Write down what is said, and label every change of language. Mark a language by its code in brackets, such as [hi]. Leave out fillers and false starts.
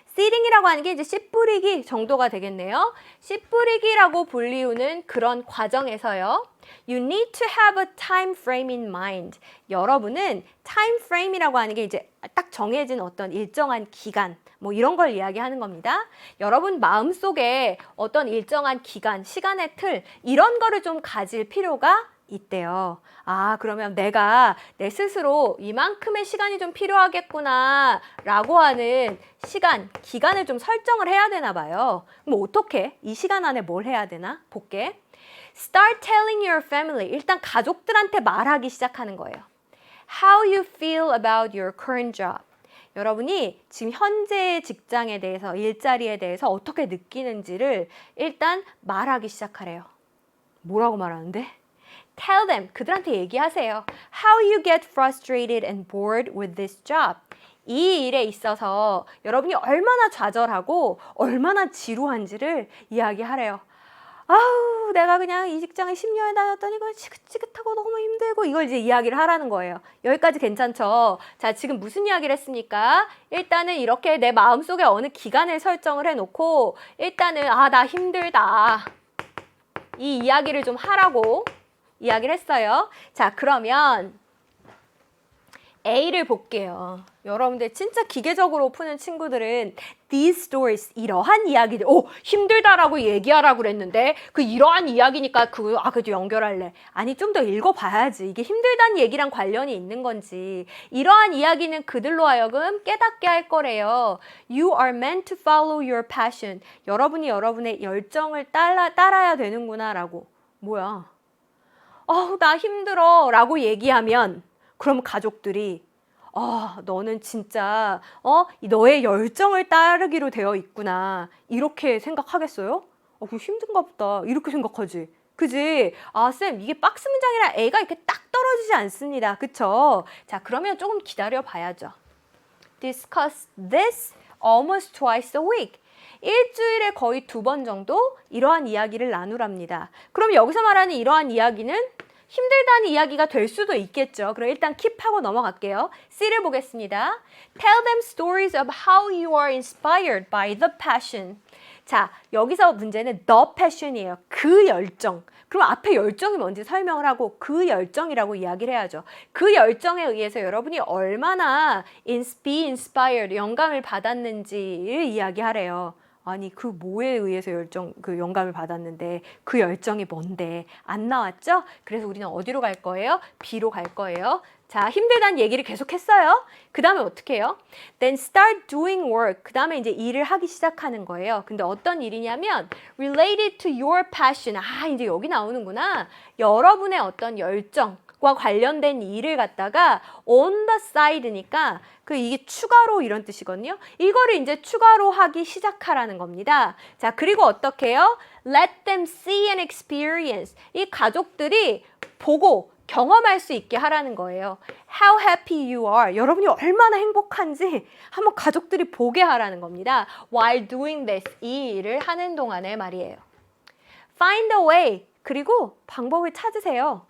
[ko] seeding이라고 하는 게 이제 씨 뿌리기 정도가 되겠네요. 씨 뿌리기라고 불리우는 그런 과정에서요. [en] You need to have a time frame in mind. [ko] 여러분은 time frame이라고 하는 게 이제 딱 정해진 어떤 일정한 기간, 뭐 이런 걸 이야기하는 겁니다. 여러분 마음속에 어떤 일정한 기간, 시간의 틀, 이런 거를 좀 가질 필요가 있대요. 그러면 내가 내 스스로 이만큼의 시간이 좀 필요하겠구나 라고 하는 시간, 기간을 좀 설정을 해야 되나 봐요. 그럼 어떻게? 이 시간 안에 뭘 해야 되나? 볼게. [en] Start telling your family. [ko] 일단 가족들한테 말하기 시작하는 거예요. [en] How you feel about your current job. [ko] 여러분이 지금 현재의 직장에 대해서, 일자리에 대해서 어떻게 느끼는지를 일단 말하기 시작하래요. 뭐라고 말하는데? [en] Tell them, [ko] 그들한테 얘기하세요. [en] How you get frustrated and bored with this job. [ko] 이 일에 있어서 여러분이 얼마나 좌절하고 얼마나 지루한지를 이야기하래요. 아우, 내가 그냥 이 직장에 10년을 다녔더니 이거 지긋지긋하고 너무 힘들고, 이걸 이제 이야기를 하라는 거예요. 여기까지 괜찮죠? 자, 지금 무슨 이야기를 했습니까? 일단은 이렇게 내 마음속에 어느 기간을 설정을 해놓고 일단은 나 힘들다. 이 이야기를 좀 하라고 이야기를 했어요. 자, 그러면 A를 볼게요. 여러분들 진짜 기계적으로 푸는 친구들은 [en] these stories, [ko] 이러한 이야기들, 힘들다라고 얘기하라고 그랬는데 이러한 이야기니까 그래도 연결할래. 아니, 좀 더 읽어봐야지. 이게 힘들다는 얘기랑 관련이 있는 건지. 이러한 이야기는 그들로 하여금 깨닫게 할 거래요. [en] You are meant to follow your passion. [ko] 여러분이 여러분의 열정을 따라야 되는구나 라고. 뭐야? 나 힘들어 라고 얘기하면 그럼 가족들이 너는 진짜 너의 열정을 따르기로 되어 있구나 이렇게 생각하겠어요? 그거 힘든가 보다 이렇게 생각하지. 그지? 쌤, 이게 박스 문장이라 A가 이렇게 딱 떨어지지 않습니다. 그쵸? 자, 그러면 조금 기다려 봐야죠. [en] Discuss this almost twice a week. [ko] 일주일에 거의 2번 정도 이러한 이야기를 나누랍니다. 그럼 여기서 말하는 이러한 이야기는 힘들다는 이야기가 될 수도 있겠죠. 그럼 일단 킵하고 넘어갈게요. C를 보겠습니다. [en] Tell them stories of how you are inspired by the passion. [ko] 자, 여기서 문제는 the passion이에요. 그 열정. 그럼 앞에 열정이 뭔지 설명을 하고 그 열정이라고 이야기를 해야죠. 그 열정에 의해서 여러분이 얼마나 be inspired, 영감을 받았는지를 이야기하래요. 아니, 그 뭐에 의해서 영감을 받았는데 그 열정이 뭔데? 안 나왔죠? 그래서 우리는 어디로 갈 거예요? B로 갈 거예요. 자, 힘들다는 얘기를 계속 했어요. 그 다음에 어떻게 해요? [en] Then start doing work. [ko] 그 다음에 이제 일을 하기 시작하는 거예요. 근데 어떤 일이냐면 [en] related to your passion. [ko] 이제 여기 나오는구나. 여러분의 어떤 열정과 관련된 일을 갖다가 on the side니까 이게 추가로 이런 뜻이거든요. 이거를 이제 추가로 하기 시작하라는 겁니다. 자, 그리고 어떻게 해요? [en] Let them see and experience. [ko] 이 가족들이 보고 경험할 수 있게 하라는 거예요. [en] How happy you are. [ko] 여러분이 얼마나 행복한지 한번 가족들이 보게 하라는 겁니다. [en] While doing this. [ko] 이 일을 하는 동안에 말이에요. [en] Find a way. [ko] 그리고 방법을 찾으세요.